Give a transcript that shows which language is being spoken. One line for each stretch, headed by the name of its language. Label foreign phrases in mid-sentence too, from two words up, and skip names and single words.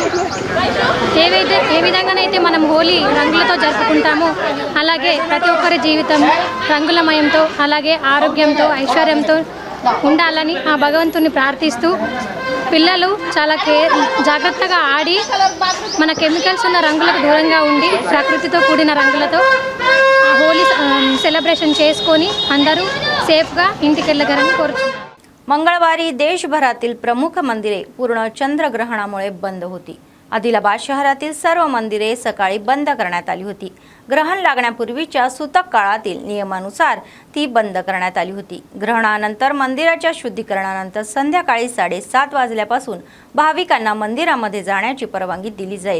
Telugu: ఏ విధంగానైతే మనం హోలీ రంగులతో జరుపుకుంటామో అలాగే ప్రతి ఒక్కరి జీవితం రంగులమయంతో అలాగే ఆరోగ్యంతో ఐశ్వర్యంతో ఉండాలని ఆ భగవంతుని ప్రార్థిస్తూ పిల్లలు చాలా జాగ్రత్తగా ఆడి మన కెమికల్స్ ఉన్న రంగులకు దూరంగా ఉండి ప్రకృతితో కూడిన రంగులతో होली सेलिब्रेशन చేసుకొని అందరూ सेफగా ఇంటికి వెళ్ళగలని కోరుచున్నాను.
Marathi: मंगळवारी देशभरातील प्रमुख मंदिरे पूर्ण चंद्रग्रहणामुळे बंद होती. आदिलाबाद शहरातील सर्व मंदिरे सकाळी बंद करण्यात आली होती. ग्रहण लागण्यापूर्वीच्या सूतक काळातील नियमानुसार ती बंद करण्यात आली होती. ग्रहणानंतर मंदिराच्या शुद्धीकरणानंतर संध्याकाळी 7:30 वाजल्यापासून भाविकांना मंदिरामध्ये जाण्याची परवानगी दिली जाईल.